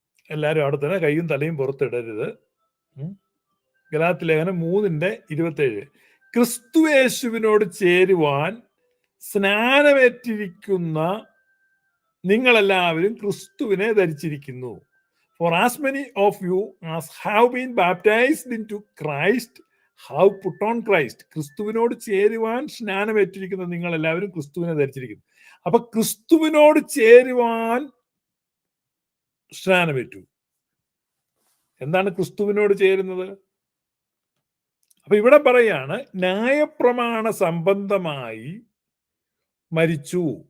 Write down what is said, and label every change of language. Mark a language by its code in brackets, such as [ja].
[ml] എല്ലാവരും അവിടെ തന്നെ കൈയും തലയും പുറത്തിടരുത്. ഗലാത്യ ലേഖനം 3:27. ക്രിസ്തുയേശുവിനോട് ചേരുവാൻ സ്നാനമേറ്റിരിക്കുന്ന നിങ്ങളെല്ലാവരും ക്രിസ്തുവിനെ ധരിച്ചിരിക്കുന്നു. [en] For as many of you as have been baptized into Christ have put on Christ. [ml] ക്രിസ്തുവിനോട് ചേരുവാൻ സ്നാനമേറ്റിരിക്കുന്ന നിങ്ങൾ എല്ലാവരും ക്രിസ്തുവിനെ ധരിച്ചിരിക്കുന്നു. അപ്പൊ ക്രിസ്തുവിനോട് ചേരുവാൻ സ്നാനമേറ്റു. എന്താണ് ക്രിസ്തുവിനോട് ചേരുന്നത്? അപ്പൊ ഇവിടെ പറയാണ്, ന്യായപ്രമാണ സംബന്ധമായി മരിച്ചു.